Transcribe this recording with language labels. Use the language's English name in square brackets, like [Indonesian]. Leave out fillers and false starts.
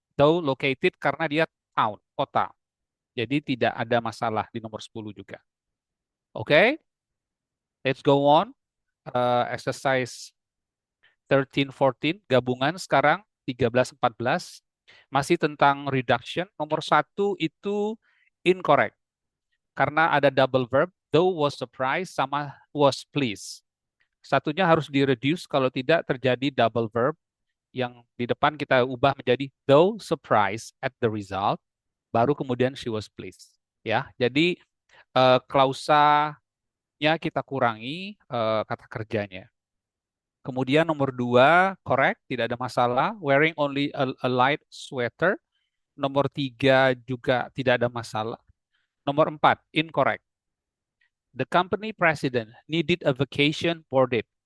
[English] Though located [Indonesian] karena dia town, kota. Jadi tidak ada masalah di nomor 10 juga. Oke, [English] let's go on. [Indonesian] Exercise 13-14, gabungan sekarang 13-14. Masih tentang reduction. Nomor 1 itu incorrect. Karena ada double verb, [English] though was surprised [Indonesian] sama [English] was pleased. [Indonesian] Satunya harus di-reduce, kalau tidak terjadi double verb. Yang di depan kita ubah menjadi [English] though surprised at the result, [Indonesian] baru kemudian [English] she was pleased. [Indonesian] Ya, jadi klausanya kita kurangi kata kerjanya. Kemudian nomor 2 correct, tidak ada masalah. [English] Wearing only a light sweater. [Indonesian] Nomor 3 juga tidak ada masalah. Nomor 4 incorrect. [English] The company president needed a vacation boarded.